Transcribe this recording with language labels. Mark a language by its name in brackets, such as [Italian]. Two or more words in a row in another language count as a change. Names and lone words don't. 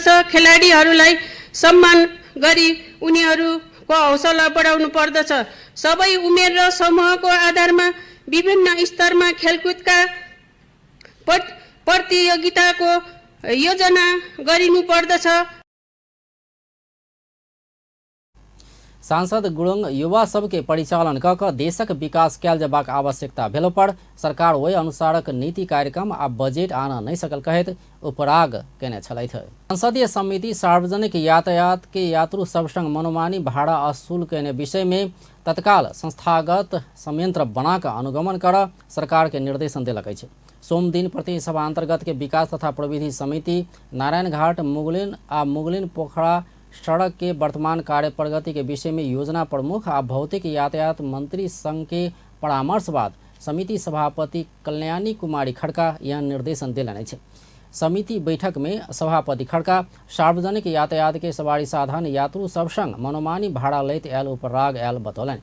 [Nepali] खेलाडीहरूलाई सम्मान गरी उनीहरूको हौसला बढाउनु पर्दछ। सबै उमेर र समूहको आधारमा विभिन्न स्तरमा खेलकुदका प्रतियोगिताको योजना गरिनु पर्दछ। [Maithili] सांसद गुरुङ युवा सबके परिचालन क देशक विकास कयल जेबाक आवश्यकता भेला पर सरकार ओहि अनुसारक नीति कार्यक्रम आ बजेट आन नहि सकल कहैत उपराग केने छलथि। संसदीय समिति सार्वजनिक यातायात के यात्रु सब संग मनोमानी भाड़ा असुल केने विषय में तत्काल संस्थागत संयंत्र बना कर अनुगमन कर सरकार के निर्देशन दिलक अछि। सोम दिन प्रतिनिधि सभा अंतर्गत के विकास तथा प्रविधि समिति नारायणघाट मुगलिन पोखरा सड़क के वर्तमान कार्य प्रगति के विषय में योजना प्रमुख आ भौतिक यातायात मंत्री संघ के परामर्श बाद समिति सभापति कल्याणी कुमारी खड़का यह निर्देशन दिलनि अछि। समिति बैठक में सभापति खड़का सार्वजनिक यातायात के सवारी साधन यात्रु सब संग मनोमानी भाड़ा लैत आयल उपराग आयल बतौलनि।